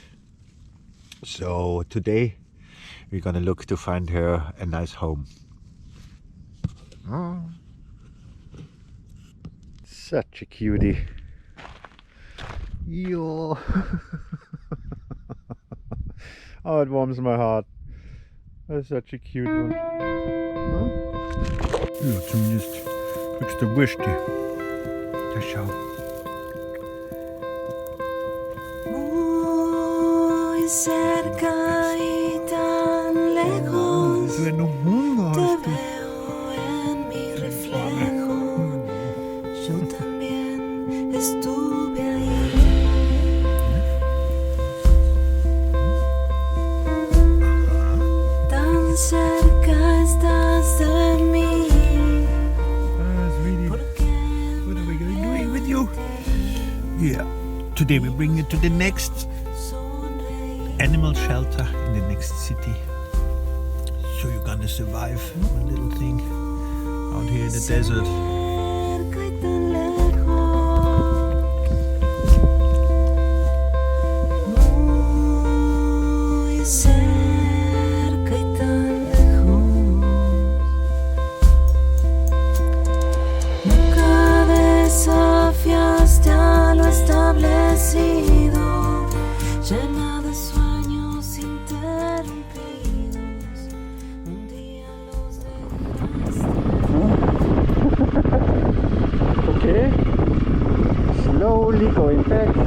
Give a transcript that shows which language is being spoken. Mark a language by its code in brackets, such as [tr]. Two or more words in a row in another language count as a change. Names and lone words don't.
[en] So today we're gonna look to find her a nice home. Oh. Such a cutie. Yo. Oh, it warms my heart. That's such a cute one. Huh? [de] Ja, zumindest kriegst du Würste. Ja, schau. [es] Muy cerca y tan lejos, [de] Du noch Hunger [es] te [de] hast du. [es] veo en mi reflejo. Yo también estuve ahí. Tan cerca estás de mí. [en] Sweetie, what are we going to do with you? Yeah, today we bring you to the next animal shelter in the next city. So you're gonna survive a little thing out here in the desert. [es] Cerca y tan lejos. Muy cerca y tan lejos. Nunca desafiaste a lo establecido, llena de sueños interrumpidos. Un día los dejaste. [en] Okay, slowly going back.